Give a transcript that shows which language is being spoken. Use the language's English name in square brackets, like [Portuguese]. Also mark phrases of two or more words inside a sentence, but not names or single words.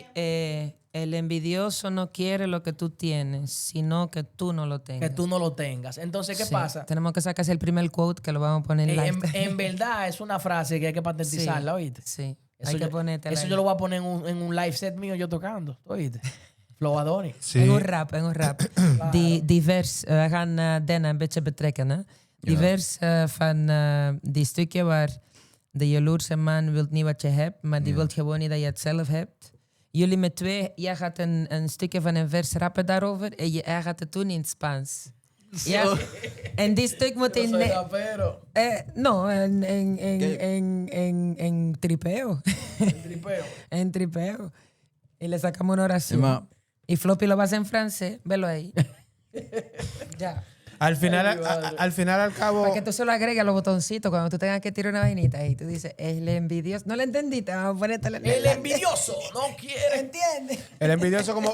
[Spanish] El envidioso no quiere lo que tú tienes, sino que tú no lo tengas. Que tú no lo tengas. Entonces, ¿qué Sí. pasa? Tenemos que sacar el primer quote que lo vamos a poner en live. En verdad es una frase que hay que patentizarla, ¿oíste? Sí, Eso, hay que yo, ponértela eso ahí. yo lo voy a poner en un [English] live set [Spanish] mío yo tocando, ¿oíste? Flow Adoni. Sí. [Dutch] En een rap. Die vers, we gaan Denna een beetje betrekken. Hè? Die Ja. vers van die stukje waar de jaloerse man wil niet wat je hebt, maar die Ja. wil gewoon niet dat je het zelf hebt. Jullie met twee, jij gaat een stukje van een vers rappen daarover en hij gaat het doen in het Spaans. Ja, en die stuk moet in... [Spanish] rapero. No, en tripeo. Tripeo. En tripeo. Y le sacamos una oración. [Dutch] Ja, maar [Spanish] Y Floppy lo va a hacer en francés. Velo ahí. Ya. Al final, al final, al cabo, Para que tú solo agregues los botoncitos cuando tú tengas que tirar una vainita y tú dices, el envidioso. No lo entendiste, vamos a ponerte El envidioso no quiere. ¿Entiendes? el envidioso como...